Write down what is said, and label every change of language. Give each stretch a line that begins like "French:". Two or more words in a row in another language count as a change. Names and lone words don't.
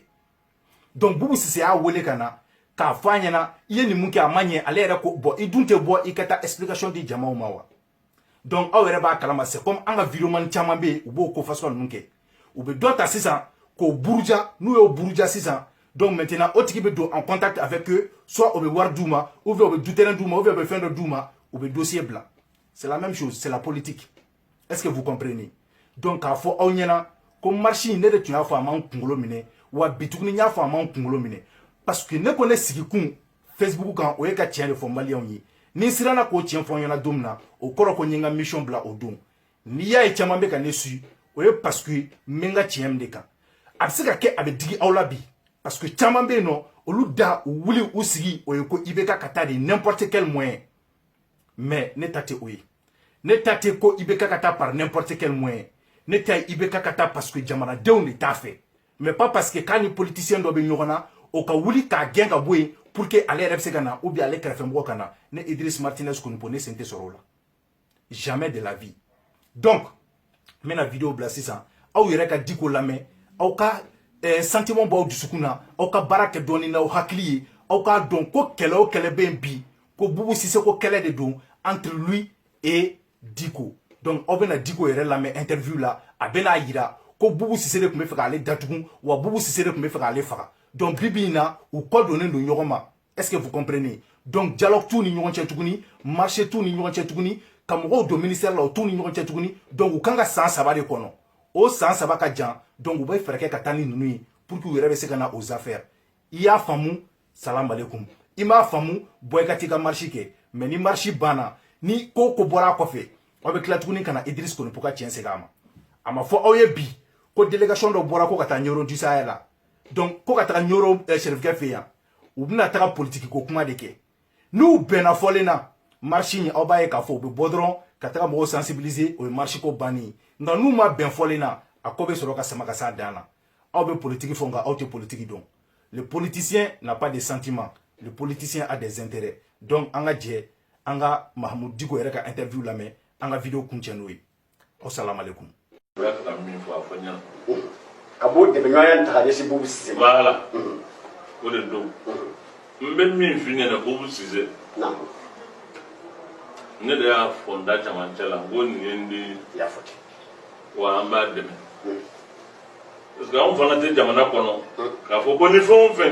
Bambara: Donc Boubou Sisi y'a wele ka na k'a fɔ a ɲɛna i ye nin mun kɛ a ma ɲɛ, ale yɛrɛ ko bon i dun tɛ bɔ i ka taa explication di jamaw ma wa? Donc aw yɛrɛ b'a kalama,
French: c'est comme
Bambara: an ka videoman caman bɛ yen u b'o ko fasugu ninnu kɛ. U bɛ dɔ ta sisan k'o buruja, n'u y'o buruja sisan,
French: donc maintenant
Bambara: o tigi bɛ don
French: en contact avec eux,
Bambara: soit o bɛ wari d'u ma,
French: ou bien
Bambara: o bɛ
French: du terrain
Bambara: d'u ma,
French: ou bien
Bambara: o bɛ fɛn dɔ d'u ma, u bɛ dossier bila.
French: C'est la même chose, c'est la politique. Est-ce que vous comprenez?
Bambara: Donc k'a fɔ aw ɲɛna ko marche in ne de tun y'a fɔ a m'an kunkolo minɛ, wa bi tuguni n y'a fɔ a m'an kunkolo minɛ. Parce que ne ko ne sigi kun Facebook kan o ye ka tiɲɛ de fɔ maliyɛnw ye. Ni siranna k'o tiɲɛ fɔ n ɲɛna don min na, o kɔrɔ ko n ye n ka mission bila o don. N'i y'a ye caman bɛ ka ne suit, o ye
French: parce que
Bambara: n bɛ n ka tiɲɛ min de kan. A bɛ se ka kɛ a bɛ digi aw la bi.
French: Parce que
Bambara: caman bɛ yen nɔ, olu da u wuli u sigi o ye ko IBK ka taa
French: de n'importe quel moyen.
Bambara: Mais ne ta tɛ o ye. Ne ta tɛ ko IBK ka taa
French: par n'importe quel moyen.
Bambara: Ne ta ye IBK ka taa
French: parce que
Bambara: jamanadenw de t'a fɛ.
French: Mais pas parce que
Bambara: k'a ni politicien dɔ bɛ ɲɔgɔn na, o ka wuli k'a gɛn ka bɔ yen
French: pour que
Bambara: ale yɛrɛ bɛ se ka na
French: ou bien
Bambara: ale kɛrɛfɛmɔgɔ ka na, ne Idriss Martinez Konipo ne sen tɛ sɔrɔ o la.
French: Jamais de la vie.
Bambara: Donc n bɛna vidéo bila sisan, aw yɛrɛ ka Diko lamɛn, aw ka sentiment b'aw dusukun na, aw ka baara kɛ dɔɔni n'aw hakili ye, aw k'a dɔn ko kɛlɛ o kɛlɛ bɛ yen bi, ko Boubou Sisi ko kɛlɛ de don
French: entre lui et
Bambara: Diko. Donc aw bɛna Diko yɛrɛ lamɛn interview la, a bɛna yira ko Boubou Sisi de tun bɛ fɛ k'ale datugun, wa Boubou Sisi de tun bɛ fɛ k'ale faga. Donc bibi in na u kɔ donnen don ɲɔgɔn ma.
French: Est-ce que vous comprenez?
Bambara: Donc dialogue t'u ni ɲɔgɔn cɛ tuguni, marché t'u ni ɲɔgɔn cɛ tuguni, ka mɔgɔw don ministère la o t'u ni ɲɔgɔn cɛ tuguni. Donc u kan ka san 3 de kɔnɔ. O san 3 ka jan, donc u bɛ fɛɛrɛ kɛ ka taa ni ninnu ye
French: pour que
Bambara: u yɛrɛ bɛ se ka na
French: aux affaires.
Bambara: I y'a faamu,
Arabic: salam alaikum.
Bambara: I m'a faamu, bɔ i ka t'i ka marche kɛ. Mais ni marche banna, ni ko ko bɔra a kɔfɛ, aw bɛ tila tuguni ka na Idriss Konipo ka tiɲɛ segin a ma. A ma fɔ aw ye bi ko délégation dɔ bɔra ko ka taa Ɲorondisaya la. donc ko ka taga nyoro chef ka fe ya u bina taga politique ko kuma de ke nous bena folena marche ni oba e ka fo be bodron ka taga mo sensibiliser o marche ko bani nga nous ma ben folena akobe soro ka sama ka sa dana aw be politique fonga aw te politique
French: donc le politicien n'a pas de sentiments le politicien a des intérêts
Bambara: donc anga je anga Mahmoud Diko yɛrɛ ka interview lamɛn an ka video kuncɛ n'o ye
Arabic: assalamu alaikum
Bambara: ka bɔ dɛmɛɲɔgɔnya ta ka ɲɛsin Boubou Cissé ma voilà o de don n bɛ min f'i ɲɛna Boubou Cissé ne de y'a fɔ n da camancɛ la n ko nin ye n den ye wa an b'a dɛmɛ
French: parce que
Bambara: anw fana tɛ jamana kɔnɔ k'a fɔ ko ni fɛn o fɛn